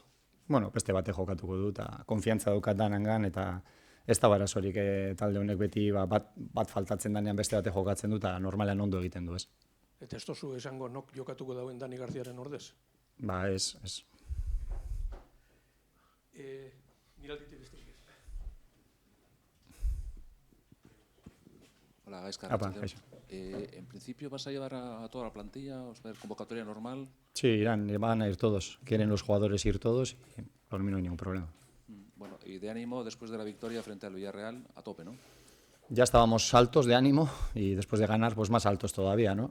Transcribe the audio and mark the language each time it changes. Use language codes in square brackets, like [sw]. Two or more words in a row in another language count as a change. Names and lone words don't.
[eu] Bueno, beste bate jokatuko du, eta konfiantza daukat danangan, eta ez da barazorik talde honek beti bat faltatzen danean beste bate jokatzen du, eta normalean ondo egiten du, ez. Eta ez tozu esango nok jokatuko dauen Dani Garziaren ordez? Ba, ez. Miralditik beste. Hola, Gaizka. Apa, Gaixo. [es] En principio, ¿vas a llevar a toda la plantilla? ¿Vas a hacer convocatoria normal? Sí, van a ir todos. Quieren los jugadores ir todos y por mí no hay ningún problema. Bueno, y de ánimo, después de la victoria frente al Villarreal, a tope, ¿no? Ya estábamos altos de ánimo y después de ganar, pues más altos todavía, ¿no?